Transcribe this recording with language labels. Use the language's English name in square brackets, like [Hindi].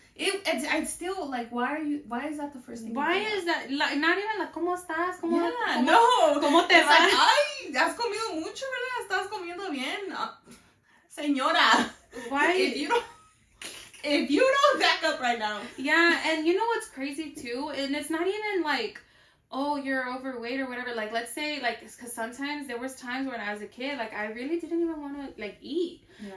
[English] I still, like, why is that the first thing? Why is that? Like, not even like, [Spanish] ¿cómo estás? ¿Cómo te va? [English] Like, [Spanish] ay, has comido mucho, ¿verdad? Estás comiendo bien. Señora. [English] Why? If you don't back up right now. Yeah, and you know what's crazy too? And it's not even like, oh, you're overweight or whatever. Like, let's say, like, because sometimes there was times when I was a kid, like, I really didn't even want to, like, eat. Yeah.